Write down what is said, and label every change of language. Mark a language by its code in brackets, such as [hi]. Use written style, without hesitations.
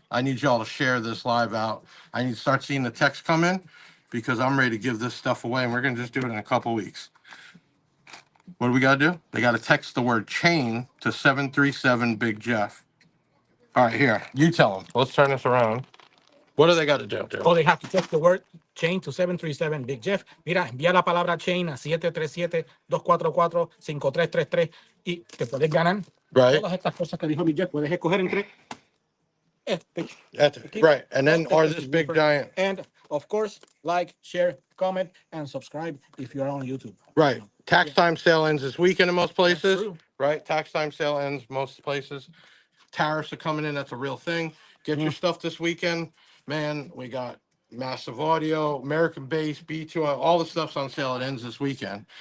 [en] I need y'all to share this live out. I need to start seeing the text come in, because I'm ready to give this stuff away, and we're gonna just do it in a couple weeks. What do we gotta do? They gotta text the word chain to 737 Big Jeff. All right, here, you tell them. Let's turn this around. What do they got to do? Oh, they have to text the word chain to 737 Big Jeff. [es] Mira, envía la palabra chain a 737-244-5333 y te puedes ganar [en] Right. [es] todas estas cosas que dijo Big Jeff. Puedes escoger entre este, [en] That's it. Right. And then, or this big giant. And of course, like, share, comment, and subscribe if you're on YouTube. Right. Tax time sale ends this weekend in most places. true. Right. Tax time sale ends most places. Tariffs are coming in. That's a real thing. Get your stuff this weekend. Man, we got Massive Audio, American Bass, B2, all the stuff's on sale. It ends this weekend.